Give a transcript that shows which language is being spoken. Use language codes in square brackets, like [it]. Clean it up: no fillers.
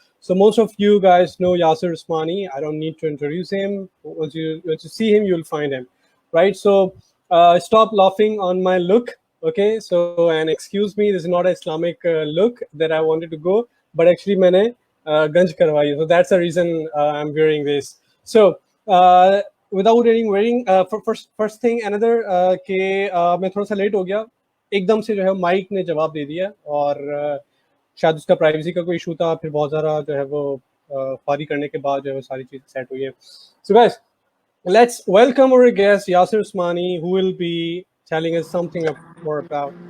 [en] So most of you guys know Yasir Usmani. I don't need to introduce him. Once you see him, you'll find him, right? So stop laughing on my look. Okay, so and excuse me, this is not an Islamic look that I wanted to go, but actually [hi] मैंने ganj करवाई. [en] So that's the reason I'm wearing this. So without any waiting, first thing another [hi] कि मैं थोड़ा सा late हो गया, एकदम से जो है माइक ने जवाब दे दिया और शायद उसका प्राइवेसी का कोई इशू था, फिर बहुत ज़्यादा जो है वो फारी करने के बाद जो है वो सारी चीज़ें सेट हुई है. [en] So guys, let's welcome our guest Yasir Usmani, who will be telling us something more about.